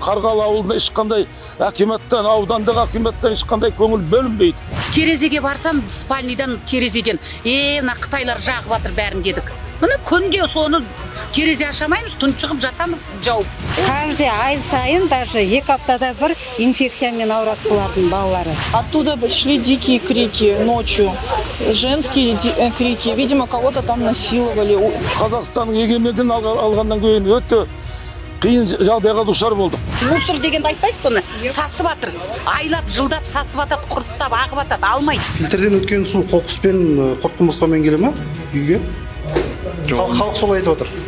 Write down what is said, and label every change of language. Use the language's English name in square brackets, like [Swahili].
[Kazakh] Қарғалы ауылында ешқандай акиматтан, аудандық акиматтан ешқандай көңіл бөлінбейді. Терезеге барсам, спальныйдан, терезеден, мына Қытайлар жағып жатыр бәрін дедік. Міне күнде соны терезе ашамаймыз, тұншығып жатамыз жауып. Каждый ай сайын даже 2 аптада бір инфекциямен ауырады бұлардың балалары. [Russian] Оттуда шли дикие крики ночью, женские крики. Видимо, кого-то там насиловали. [Kazakh] Қазақстанның егемендігін алғаннан кейін өте қиын жағдайға душар болдық. Мусор дегенді айтпайсыз бұны, сасып жатыр. Айлап, жылдап сасып жатады, құрттап, ағып жатады, алмайды. Фильтрден өткен су қоқыспен, құрт құмырсқамен келе ме үйге? Халық солай айтып отыр.